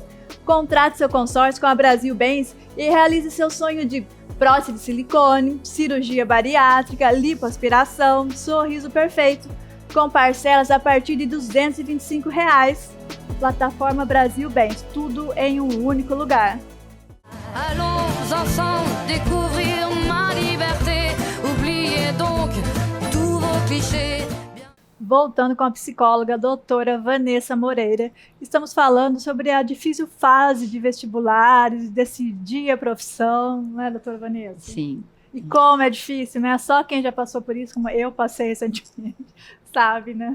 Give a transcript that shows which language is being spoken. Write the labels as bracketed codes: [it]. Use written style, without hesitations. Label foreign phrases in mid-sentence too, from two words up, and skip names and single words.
[pt] Contrate seu consórcio com a Brasil Bens e realize seu sonho de prótese de silicone, cirurgia bariátrica, lipoaspiração, sorriso perfeito, com parcelas a partir de R$ 225. Plataforma Brasil Bens, tudo em um único lugar. [fr] Allons ensemble découvrir ma liberté. Oubliez donc tous vos clichés. [pt] Voltando com a psicóloga doutora Vanessa Moreira, estamos falando sobre a difícil fase de vestibulares, decidir a profissão, não é, doutora Vanessa? Sim. E como é difícil, né? Só quem já passou por isso, como eu passei recentemente, sabe, né?